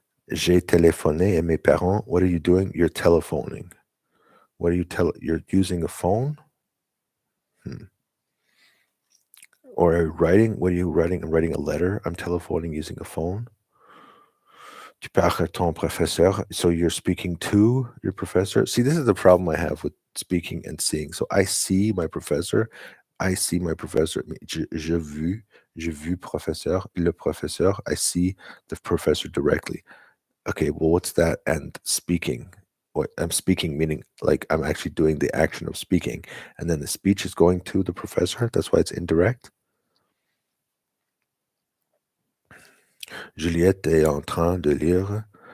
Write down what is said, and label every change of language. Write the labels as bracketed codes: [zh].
[fr] J'ai téléphoné à mes parents. [en] What are you doing? You're telephoning. What are you You're using a phone? Or writing? What are you writing? I'm writing a letter. I'm telephoning using a phone. [fr] Tu parles à ton professeur. [en] So you're speaking to your professor. See, this is the problem I have with speaking and seeing. So I see my professor. I see my professor. [fr] J'ai vu professeur, le professeur. [en] I see the professor directly. Okay, well, what's that? And speaking. What I'm speaking, meaning like I'm actually doing the action of speaking, and then the speech is going to the professor. That's why it's indirect. [fr] Juliette est en train de lire.